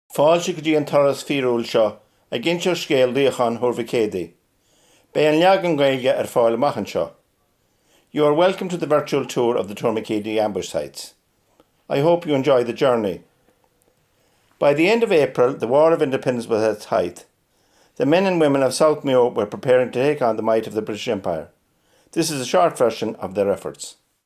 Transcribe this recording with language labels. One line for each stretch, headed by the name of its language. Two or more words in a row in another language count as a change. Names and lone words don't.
Irish: Fáilte go dtí an toras fíorúil seo a ginsear scéal Luachán Tourmakeady. Bé an leagan gaeilge fáil amachchan seo.
English: You are welcome to the virtual tour of the Tourmakeady Ambush sites. I hope you enjoy the journey. By the end of April, the War of Independence was at its height. The men and women of South Mayo were preparing to take on the might of the British Empire. This is a short version of their efforts.